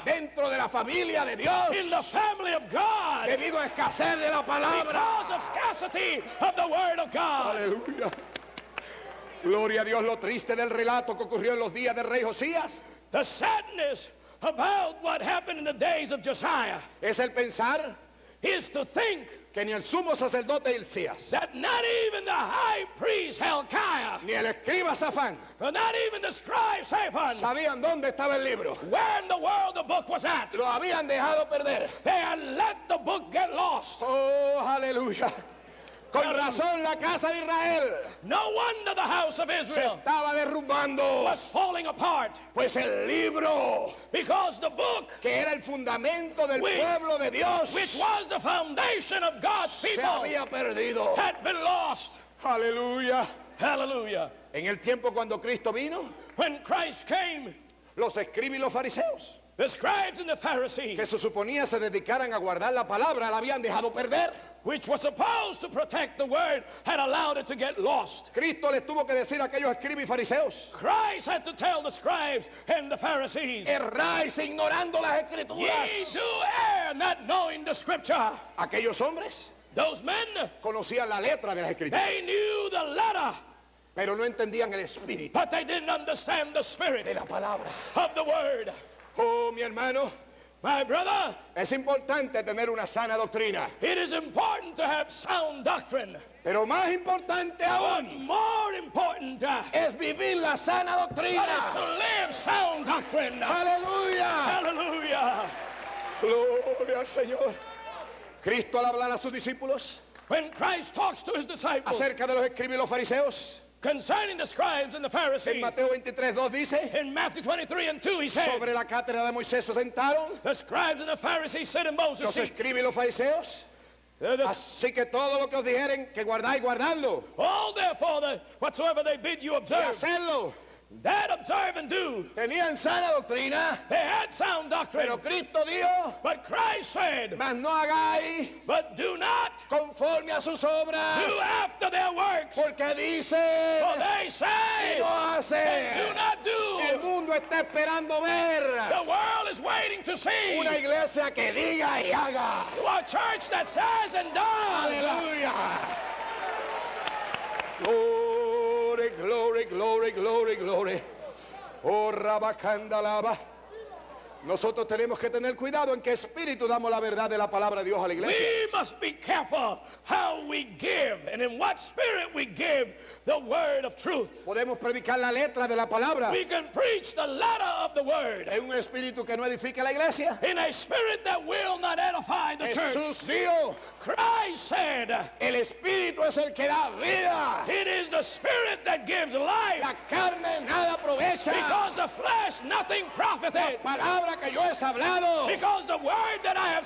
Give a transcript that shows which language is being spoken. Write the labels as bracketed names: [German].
[Spanish] dentro de la familia de Dios [English] in the family of God [Spanish] debido a escasez de la palabra. [English] because of scarcity of the word of God. [Spanish] Aleluya. Gloria a Dios. Lo triste del relato que ocurrió en los días del rey Josías [English] The sadness about what happened in the days of Josiah [Spanish] es el pensar [English] is to think [Spanish] que ni el sumo sacerdote Hilcías, [English] that not even the high priest Hilkiah, [Spanish] ni el escriba Safán [English] or not even the scribe Shaphan, [Spanish] sabían dónde estaba el libro. [English] where in the world the book was at. [Spanish] Lo habían dejado perder. [English] They had let the book get lost. [Spanish] Oh, aleluya. Con razón la casa de Israel [English] No wonder the house of [Spanish] se [English] Israel [Spanish] estaba derrumbando, [English] was falling apart, [Spanish] pues el libro [English] because the book, [Spanish] que era el fundamento del [English] Which- [Spanish] pueblo de Dios [English] which was the foundation of God's [Spanish] se [English] people, [Spanish] había perdido. [English] had been lost. [Spanish] Aleluya. [English] Hallelujah. [Spanish] En el tiempo cuando Cristo vino, [English] When Christ came, [Spanish] los escribas y los fariseos [English] The scribes and the Pharisees, [Spanish] que se suponía se dedicaran a guardar la palabra, la habían dejado perder. [English] which was supposed to protect the word, had allowed it to get lost. [Spanish] Cristo les tuvo que decir a aquellos escribas y fariseos: [English] Christ had to tell the scribes and the Pharisees, [Spanish] erráis ignorando las escrituras. [English] ye do err, not knowing the scripture. [Spanish] Aquellos hombres [English] Those men, [Spanish] conocían la letra de las escrituras, [English] they knew the letter, [Spanish] pero no entendían el espíritu [English] but they didn't understand the [Spanish] de [English] spirit [Spanish] la palabra. [English] of the word. [Spanish] Oh, mi hermano, [English] My brother, [Spanish] es importante tener una sana doctrina, [English] it is important to have sound doctrine. [Spanish] pero más importante [English] But [Spanish] aún [English] more important [Spanish] es vivir la sana [English] that is [Spanish] doctrina. [English] to live sound doctrine. [Spanish] Aleluya. [English] Hallelujah. [Spanish] Gloria al Señor. Cristo al hablar a sus discípulos [English] When Christ talks to his disciples [Spanish] acerca de los escribas y los fariseos, [English] concerning the scribes and the [Spanish] en [English] Pharisees, [Spanish] Mateo 23:2 dice: [English] in Matthew 23:2, he said, [Spanish] sobre la cátedra de Moisés se sentaron [English] the scribes and the Pharisees sit in Moses' [Spanish] los [English] seat. [Spanish] escribas y los fariseos. Así que todo lo que os dijeren que guardáis, guardadlo [English] All therefore, whatsoever they bid you [Spanish] y [English] observe, [Spanish] hacerlo. [English] that observe and do. [Spanish] Tenían sana doctrina, [English] They had sound doctrine. [Spanish] pero Cristo dijo: [English] But Christ said, [Spanish] mas no hagáis [English] but do not [Spanish] conforme a sus obras, [English] do after their works. [Spanish] porque dice [English] For they [Spanish] y [English] say, [Spanish] no [English] and do [Spanish] hace. [English] not [Spanish] El [English] do. [Spanish] mundo está esperando ver [English] The world is waiting to see [Spanish] una iglesia que diga y haga. [English] a church that says and does. [Spanish] Aleluya. [English] Glory, glory, glory, glory, glory. Oh, rabacandalaba. [Spanish] Nosotros tenemos que tener cuidado en qué espíritu damos la verdad de la palabra de Dios a la iglesia. [English] We must be careful how we give and in what spirit we give the word of truth. [Spanish] Podemos predicar la letra de la palabra [English] We can preach the letter of the word [Spanish] en un espíritu que no edifica la iglesia. [English] in a spirit that will not edify the church. [Spanish] Jesús dijo: [English] Christ said, [Spanish] el espíritu es el que da vida. [English] it is the spirit that gives life, [Spanish] La carne nada aprovecha. [English] because the flesh nothing profiteth. [Spanish] Palabra que yo he hablado [English] Because the word that I have